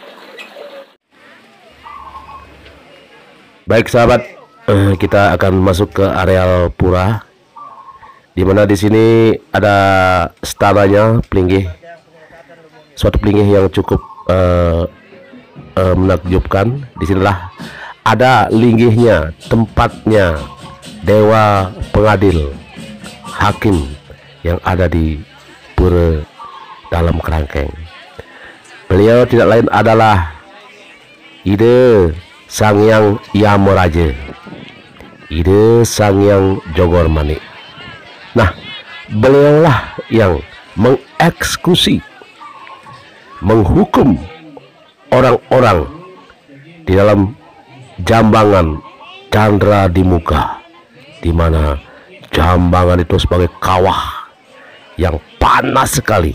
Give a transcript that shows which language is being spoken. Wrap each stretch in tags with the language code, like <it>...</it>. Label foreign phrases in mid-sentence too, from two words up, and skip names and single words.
<id>Baik sahabat, kita akan masuk ke areal pura, di mana di sini ada stananya Plinggih, suatu Plinggih yang cukup menakjubkan. Disinilah ada linggihnya, tempatnya dewa pengadil, hakim yang ada di pura dalam kerangkeng. Beliau tidak lain adalah Ide Sang Hyang Yamaraja, Ide Sang Hyang Jogor Manik. Nah, beliaulah yang mengeksekusi, menghukum orang-orang di dalam jambangan Candra di Muka, di mana jambangan itu sebagai kawah yang panas sekali.</id>